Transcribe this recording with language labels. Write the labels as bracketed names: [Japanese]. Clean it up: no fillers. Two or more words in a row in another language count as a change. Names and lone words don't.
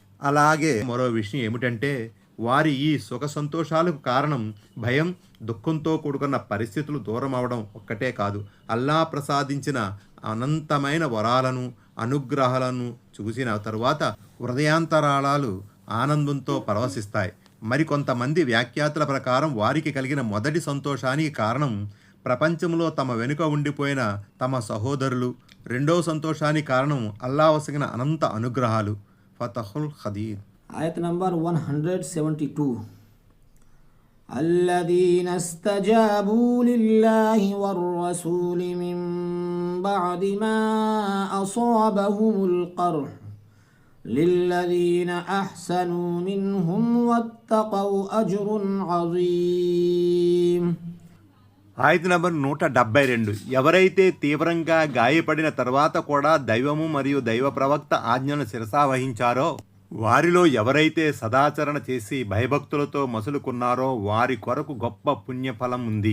[Telugu] అలాగే మరో విషయం ఏమిటంటే వారి ఈ సుఖ సంతోషాలకు కారణం భయం, దుఃఖంతో కూడుకున్న పరిస్థితులు దూరం అవడం ఒక్కటే కాదు, అల్లా ప్రసాదించిన అనంతమైన వరాలను, అనుగ్రహాలను చూసిన తరువాత హృదయాంతరాళాలు ఆనందంతో పరవశిస్తాయి. మరికొంతమంది వ్యాఖ్యాతల ప్రకారం వారికి కలిగిన మొదటి సంతోషానికి కారణం ప్రపంచంలో తమ వెనుక ఉండిపోయిన తమ సహోదరులు, రెండవ సంతోషానికి కారణం అల్లా వసగిన అనంత అనుగ్రహాలు. ఫతహుల్ ఖదీర్. ఆయత్ నంబర్ 172. [Arabic] الذين استجابوا لله والرسول من بعد ما أصابهم القرح للذين أحسنوا منهم واتقوا أجر عظيم. [Telugu] ఆయత్ నంబర్ 172. ఎవరైతే తీవ్రంగా గాయపడిన తర్వాత కూడా దైవము మరియు దైవ ప్రవక్త ఆజ్ఞను శిరసావహించారో, వారిలో ఎవరైతే సదాచరణ చేసి భయభక్తులతో మసులుకున్నారో వారి కొరకు గొప్ప పుణ్యఫలం ఉంది.